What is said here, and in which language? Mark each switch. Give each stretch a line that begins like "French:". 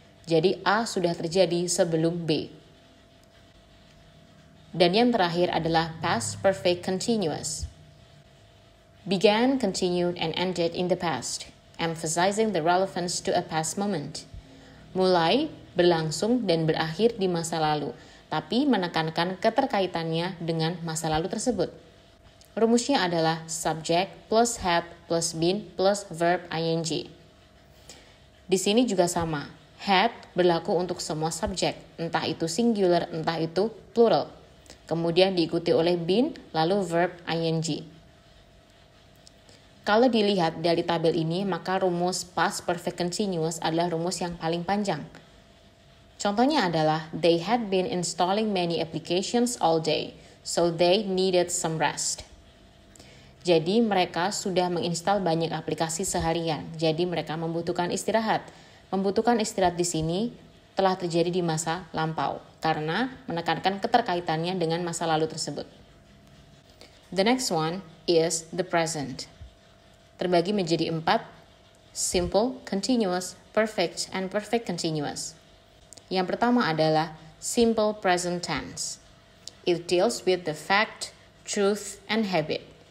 Indonesian: Jadi A sudah terjadi sebelum B. Dan yang terakhir adalah past perfect continuous.
English: Began, continued, and ended in the past, emphasizing the relevance to a past moment.
Indonesian: Mulai, berlangsung, dan berakhir di masa lalu, tapi menekankan keterkaitannya dengan masa lalu tersebut. Rumusnya adalah subject plus had plus been plus verb ing. Di sini juga sama. Had berlaku untuk semua subjek, entah itu singular, entah itu plural. Kemudian diikuti oleh been, lalu verb ing. Kalau dilihat dari tabel ini, maka rumus past perfect continuous adalah rumus yang paling panjang. Contohnya adalah,
English: they had been installing many applications all day, so they needed some rest.
Indonesian: Jadi mereka sudah menginstal banyak aplikasi seharian, jadi mereka membutuhkan istirahat. Membutuhkan istirahat di sini telah terjadi di masa lampau, karena menekankan keterkaitannya dengan masa lalu tersebut.
English: The next one is the present.
Indonesian: Terbagi menjadi 4, simple, continuous, perfect, and perfect continuous. Yang pertama adalah simple present tense.
English: It deals with the fact, truth, and habit.